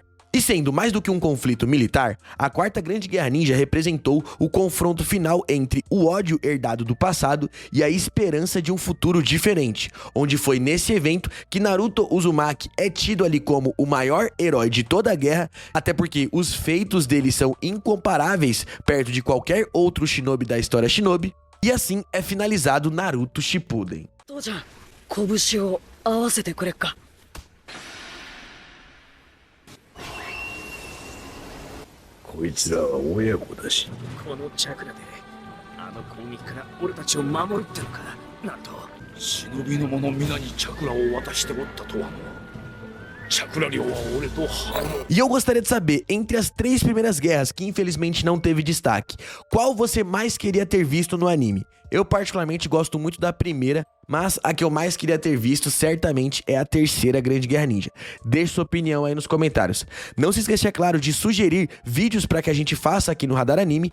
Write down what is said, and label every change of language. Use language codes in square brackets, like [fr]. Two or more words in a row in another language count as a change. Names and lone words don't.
[pt] E sendo mais do que um conflito militar, a quarta grande guerra ninja representou o confronto final entre o ódio herdado do passado e a esperança de um futuro diferente, onde foi nesse evento que Naruto Uzumaki é tido ali como o maior herói de toda a guerra, até porque os feitos dele são incomparáveis perto de qualquer outro shinobi da história shinobi, e assim é finalizado Naruto Shippuden. [ja] 父ちゃん、拳を合わせてくれっか。こいつらは親子だし、このチャクラであの攻撃から俺たちを守るってのか。なんと忍びの者皆にチャクラを渡しておったとは。チャクラ量は俺とハモ。 [pt] E eu gostaria de saber, entre as 3 primeiras guerras que infelizmente não teve destaque, qual você mais queria ter visto no anime? Eu particularmente gosto muito da primeira, mas a que eu mais queria ter visto certamente é a terceira grande guerra ninja. Deixe sua opinião aí nos comentários. Não se esqueça, é claro, de sugerir vídeos para que a gente faça aqui no Radar Anime.